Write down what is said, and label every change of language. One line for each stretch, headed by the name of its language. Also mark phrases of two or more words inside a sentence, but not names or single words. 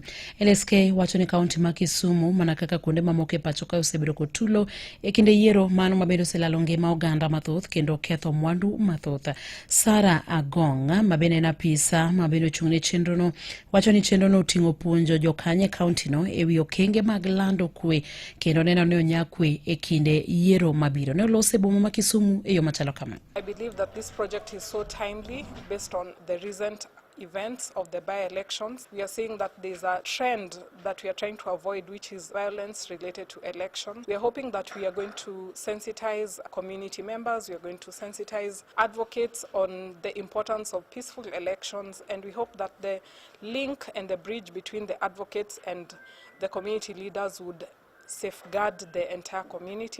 Luo (Kenya and Tanzania): LSK wacho ni kaonti ma Kisumu mana kaka kuonde mamoko e pacho ka osebedo kotulo e kinde yiero mano mabedo oselalo ngima oganda mathoth kendo ketho mwandu mathoth. Sara Agong' mabende en apisa mabende ochung' ne chenro no wacho ni chenro no oting'o puonjo jokanye kaonti no ewi okenge mag lando kwe kendo neno ni onyak e kinde yiero mabiro. Ne olose boma ma Kisumu e yo machalo kama.
English: I believe that this project is so timely based on the recent events of the by-elections. We are seeing that there's a trend that we are trying to avoid, which is violence related to election. We are hoping that we are going to sensitize community members, we are going to sensitize advocates on the importance of peaceful elections, and we hope that the link and the bridge between the advocates and the community leaders would safeguard the entire community.